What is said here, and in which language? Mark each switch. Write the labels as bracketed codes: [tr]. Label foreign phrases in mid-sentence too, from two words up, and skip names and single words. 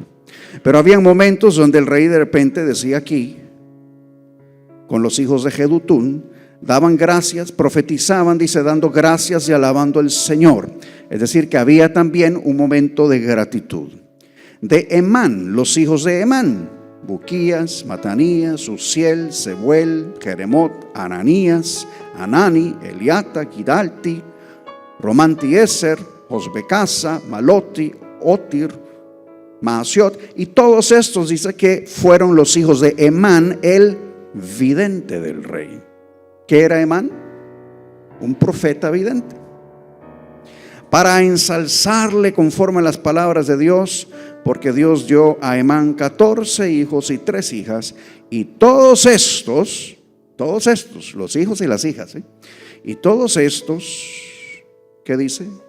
[es] Pero había momentos donde el rey de repente decía aquí, con los hijos de Jedutún, daban gracias, profetizaban, dice, dando gracias y alabando al Señor. Es decir, que había también un momento de gratitud. De Emán, los hijos de Emán: Buquías, Matanías, Uziel, Sebuel, Jeremot, Ananías, Anani, Eliata, Gidalti, Romantieser, Josbecasa, Maloti, Otir, Maasiot. Y todos estos dice que fueron los hijos de Emán, el vidente del rey. ¿Qué era Emán? Un profeta vidente. Para ensalzarle conforme a las palabras de Dios, porque Dios dio a Emán 14 hijos y 3 hijas, y todos estos, los hijos y las hijas, y todos estos, ¿qué dice?